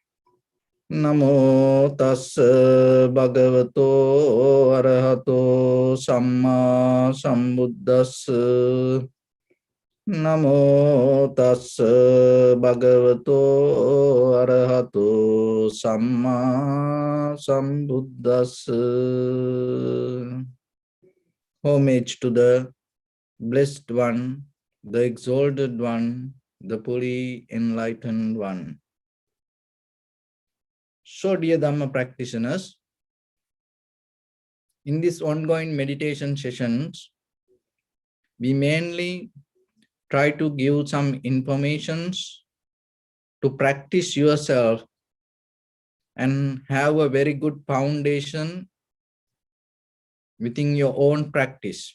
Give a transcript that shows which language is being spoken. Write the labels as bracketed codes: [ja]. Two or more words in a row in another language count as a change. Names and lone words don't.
[pi] Namo tassa bhagavato arahato samma sambuddhassa. Namo tassa bhagavato arahato samma sambuddhassa. [en] Homage to the Blessed One, the Exalted One, the fully enlightened One. So, dear Dhamma practitioners, in this ongoing meditation sessions, we mainly try to give some informations to practice yourself and have a very good foundation within your own practice.